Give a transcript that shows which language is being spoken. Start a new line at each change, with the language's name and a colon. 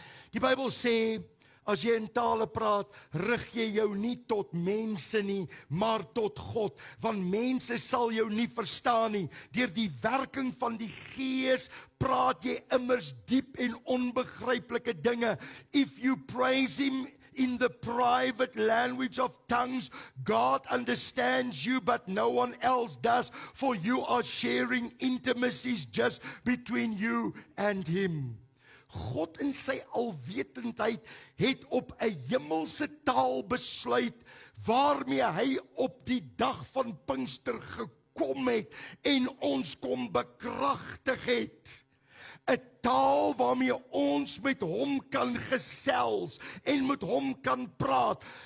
Afrikaans: Die Bybel sê, as jy in tale praat, rig jy jou nie tot mense nie, maar tot God, want mense sal jou nie verstaan nie. Deur die werking van die Gees praat jy immers diep en onbegryplike dinge.
English: If you praise him in the private language of tongues, God understands you, but no one else does, for you are sharing intimacies just between you and him.
Afrikaans: God in sy alwetendheid het op 'n hemelse taal besluit waarmee hy op die dag van Pinkster gekom het en ons kom bekragtig het. 'n Taal waarmee ons met hom kan gesels en met hom kan praat.